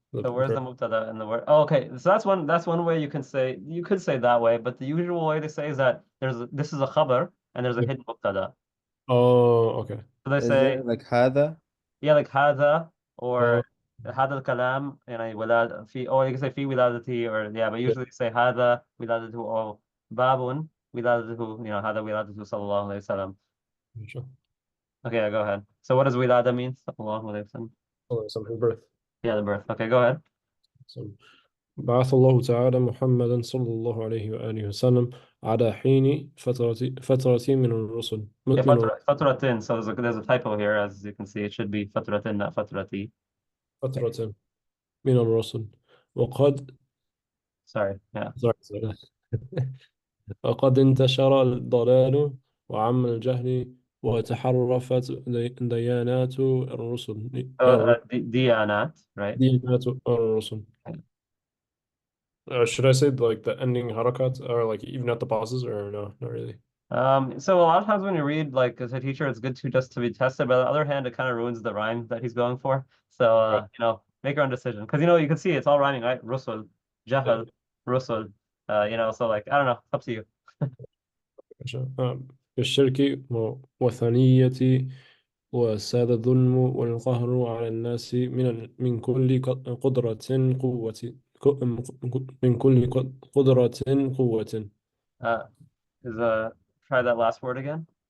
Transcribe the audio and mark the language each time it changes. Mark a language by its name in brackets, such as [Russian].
[English] So where's the mubtada in the word? Oh, okay. So that's one way you could say that way, but the usual way to say is that this is a khabar and there's a hidden mubtada. Oh, okay. So they Is say it like [Arabic] هذا? [English] yeah, like [Arabic] هذا [English] or Oh. [Arabic] هذا الكلام يعني ولاد في, [English] or you can say [Arabic] في ولادتي, [English] or yeah, but usually you say [Arabic] هذا ولادته or باب ولادته, هذا ولادته صلى الله عليه وسلم. [English] Sure. Okay, yeah, go ahead. So what does wilada mean? [Arabic] صلى الله عليه وسلم. [English] Oh, some birth. Yeah, the birth. Okay, go ahead. So, [Arabic] بعث الله تعالى محمدا صلى الله عليه وآله وسلم على حين فترة من الرسل. Yeah, فترة. [English] So there's a typo here, as you can see. It should be فترة, not فترتي. [Arabic] فترة من الرسل. وقد [English] Sorry, yeah. sorry. [Arabic] وقد انتشر الضلال وعم الجهل وتحرفت ديانات الرسل. ديانات, [English] right? [Arabic] ديانات الرسل. [English] Should I say like the ending harakat or like even at the pauses, or no, not really? So a lot of times when you read, like, as a teacher, it's good to be tested. But on the other hand, it kind of ruins the rhyme that he's going for. So Right. make your own decision, because you can see it's all rhyming, right? Rusul, jahal, rusul. So like, I don't know, it's up to you. [Arabic] الشرك وثنية وساد الظلم والقهر على الناس من كل قدرة قوة من كل قدرة قوة. [English] Is try that last word again.